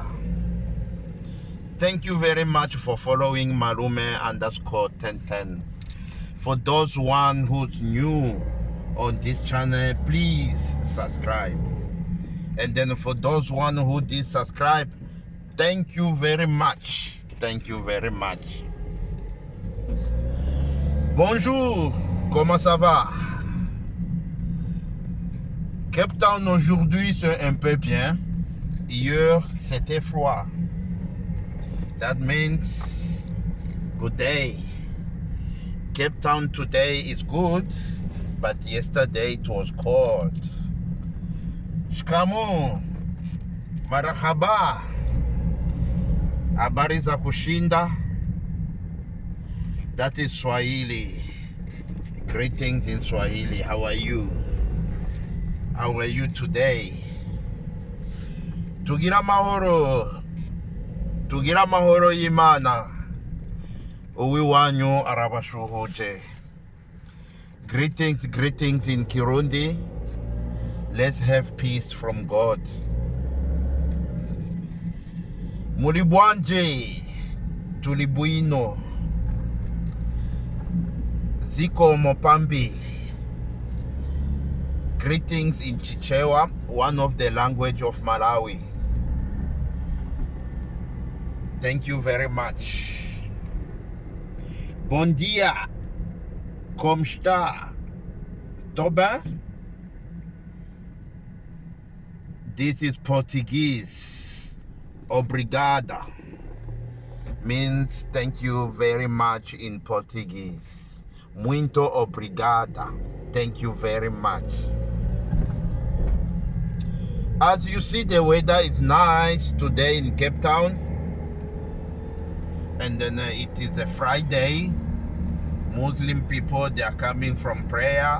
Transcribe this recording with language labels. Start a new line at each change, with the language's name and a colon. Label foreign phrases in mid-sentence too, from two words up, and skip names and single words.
English: Thank you very much for following Malume_1010. For those who's new on this channel, please subscribe. And then for those who did subscribe, thank you very much. Thank you very much.
French: Bonjour, comment ça va? Cape Town aujourd'hui c'est un peu bien. Hier c'était froid.
English: That means good day. Cape Town today is good, but yesterday it was cold.
Swahili: Shikamoo, marahaba, habari za kushinda.
English: That is Swahili. Greetings in Swahili. How are you? How are you today?
Rundi: Tugira mahoro imana. Uwi wanyu arabashuhuje.
English: Greetings in Kirundi. Let's have peace from God.
Nyanja: Mulibwanje, tulibuino, ziko mopambi.
English: Greetings in Chichewa, one of the language of Malawi. Thank you very much.
Portuguese: Bon dia, como está? Tô bem?
English: This is Portuguese. Obrigada means thank you very much in Portuguese.
Portuguese: Muito obrigada.
English: Thank you very much. As you see, the weather is nice today in Cape Town. And then it is a Friday. Muslim people, they are coming from prayer.